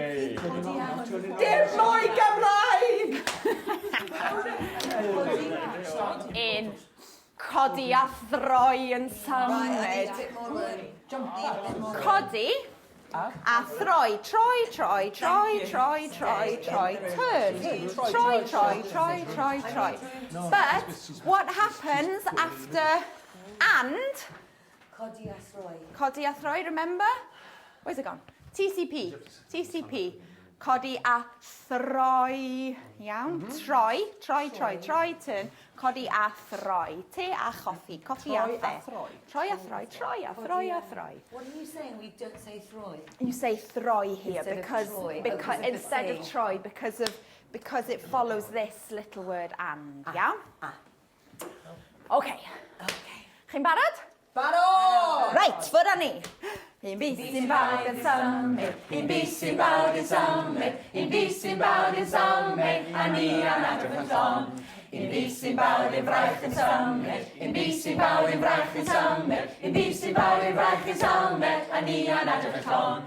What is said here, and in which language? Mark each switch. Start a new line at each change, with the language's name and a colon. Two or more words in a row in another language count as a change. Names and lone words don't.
Welsh: Dim mwy Gymraeg! Un codi a throi yn symud. Codi a throi. Troi, troi, troi, troi, troi, troi.
English: Turn.
Welsh: Troi, troi, troi, troi, troi.
English: But what happens after and?
Welsh: Codi a throi. Codi a throi,
English: remember? Where's it gone? TCP. TCP.
Welsh: Codi a throi. Iawn. Troi. Troi. Turn. Codi a throi. Te a choffi. Coffi a the. Troi a throi. Troi a throi a throi.
English: What are you saying? We don't say throi. You say throi here Instead of because troi, because because of the instead of C. troi because it follows this little word and. Yeah.
Welsh: Okay. Chi'n barod? Barod! Right, ffwrdd ni. Un bus sy'n bawd yn symud, un bus sy'n bawd yn symud, un bus sy'n bawd yn symud, a ni am adrodd yn llon. Un bus sy'n bawd yn fraich yn symud, un bus sy'n bawd yn fraich yn symud, un bus sy'n bawd yn fraich yn symud, a ni am adrodd yn llon.